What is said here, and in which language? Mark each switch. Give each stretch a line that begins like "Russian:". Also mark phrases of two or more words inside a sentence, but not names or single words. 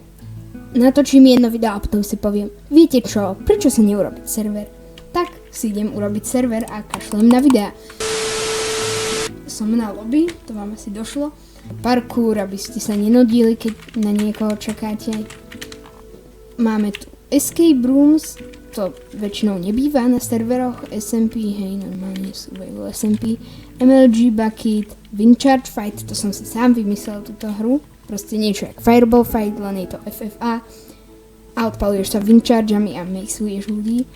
Slovak: Natočím jedno video a potom si poviem, viete čo, prečo sa neurobiť server? Tak si idem urobiť server a kašlem na videa. Som na lobby, to vám asi došlo. Parkour, aby ste sa nenudili, keď na niekoho čakáte. Máme tu
English: escape rooms,
Slovak: to väčšinou nebýva na serveroch SMP, hej, normálne sú SMP, MLG Bucket, Windcharge Fight, to som si sám vymyslel túto hru. Proste niečo jak Fireball Fight, len je to FFA a odpaluješ sa windchargeami a maxuješ ľudí.